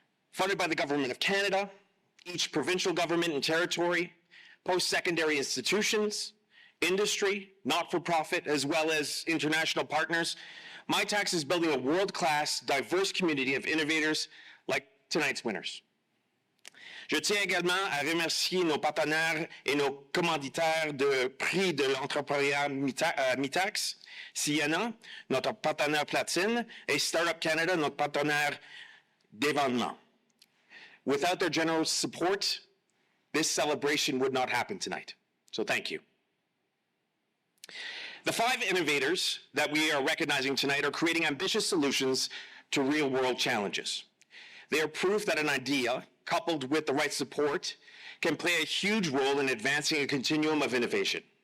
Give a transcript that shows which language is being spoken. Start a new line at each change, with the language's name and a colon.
English: Funded by the Government of Canada, each provincial government and territory, post-secondary institutions, industry, not-for-profit, as well as international partners, Mitacs is building a world-class, diverse community of innovators like tonight's winners.
French: Je tiens également à remercier nos partenaires et nos commanditaires de Prix de l'entrepreneuriat Mitacs, Sienna, notre partenaire platine, et Startup Canada, notre partenaire d'événement.
English: Without their generous support, this celebration would not happen tonight. So thank you. The 5 innovators that we are recognizing tonight are creating ambitious solutions to real-world challenges. They are proof that an idea, coupled with the right support, can play a huge role in advancing a continuum of innovation.